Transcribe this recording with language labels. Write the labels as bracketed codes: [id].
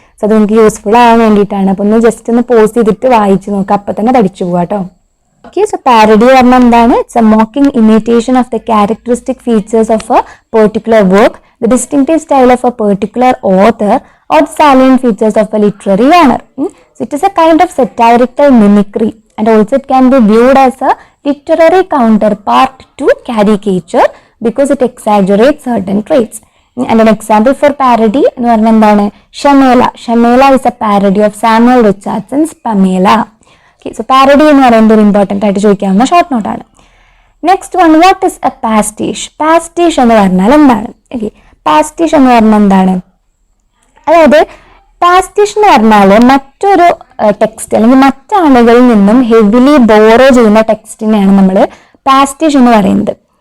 [ml] So അത് നിങ്ങൾക്ക് useful ആവാൻ വേണ്ടിയിട്ടാണ്. അപ്പോൾ ഒന്ന് ജസ്റ്റ് ഒന്ന് പോസ് ചെയ്തിട്ട് വായിച്ചു നോക്കുക, അപ്പം തന്നെ പഠിച്ചു പോവാട്ടോ. [en] okay, so parody [ml] പറഞ്ഞാൽ എന്താണ്? [en] It's a mocking imitation of the characteristic features of a particular work, the distinctive style of a particular author or the salient features of a literary genre. So it is a kind of satirical mimicry, and also it can be viewed as a literary counterpart to caricature because it exaggerates certain traits. And an example for parody [ml] എന്ന് പറഞ്ഞാൽ എന്താണ്? [en] Shamela. Shamela is a parody of Samuel Richardson's Pamela. Okay, so parody [ml] എന്ന് പറയുന്നത് ഒരു [en] important [ml] ആയിട്ട് ചോദിക്കാവുന്ന [en] Short നോട്ടാണ്. Next one, what is a pastiche? [ml] പാസ്റ്റിഷ് എന്ന് പറഞ്ഞാൽ എന്താണ്? ഓക്കെ, പാസ്റ്റിഷ് എന്ന് പറഞ്ഞാൽ എന്താണ്? അതായത് പാസ്റ്റിഷ് എന്ന് പറഞ്ഞാൽ മറ്റൊരു ടെക്സ്റ്റ് അല്ലെങ്കിൽ മറ്റാളുകളിൽ നിന്നും ഹെവിലി ബോറോ ചെയ്യുന്ന ടെക്സ്റ്റിനെയാണ് നമ്മൾ പാസ്റ്റിഷ് എന്ന് പറയുന്നത്.